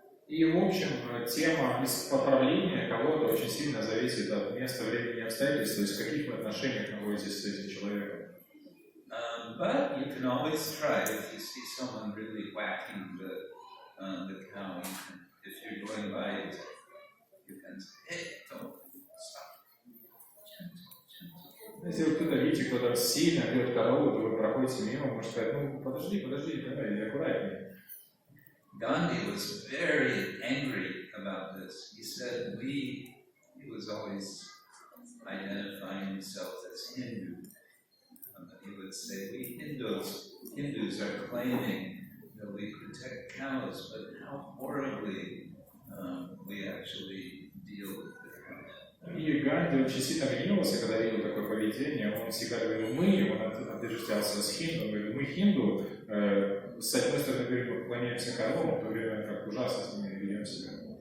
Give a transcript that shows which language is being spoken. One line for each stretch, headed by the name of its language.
Russian: И, в общем, тема поправления кого-то очень сильно зависит от места, времени и обстоятельств, то есть в каких вы отношениях находитесь с этим человеком.
English: But you can always try if you see someone really whacking the cow. If you're going by it, you can say, "Hey, don't stop."
Russian: Если вы кто-то видите, кто-то сильно бьет корову, то вы проходите мимо, можете сказать, ну подожди, давай, аккуратнее.
English: Gandhi was very angry about this. He said he was always identifying himself as Hindu. He would say, we Hindus are claiming that we protect cows, but how horribly we actually deal with the cows.
Russian: И Ганди очень сильно гневался, когда видел такое поведение. Он всегда говорил, он отождествлялся с хинду, он говорил, мы хинду, с одной стороны говорим, мы поклоняемся коровам, в то время как ужасно с ними ведем себя.